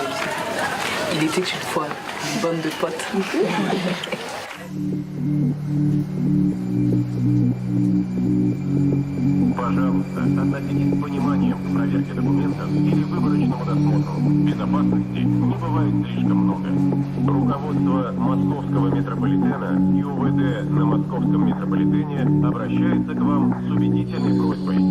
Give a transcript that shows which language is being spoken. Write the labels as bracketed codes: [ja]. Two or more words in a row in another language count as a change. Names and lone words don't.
[fr] Il était une fois une bande de potes. [ru] Пожалуйста, относитесь с пониманием к проверке документов или выборочному досмотру. Безопасности не бывает слишком много. Руководство Московского метрополитена и УВД на Московском метрополитене обращается к вам с убедительной просьбой.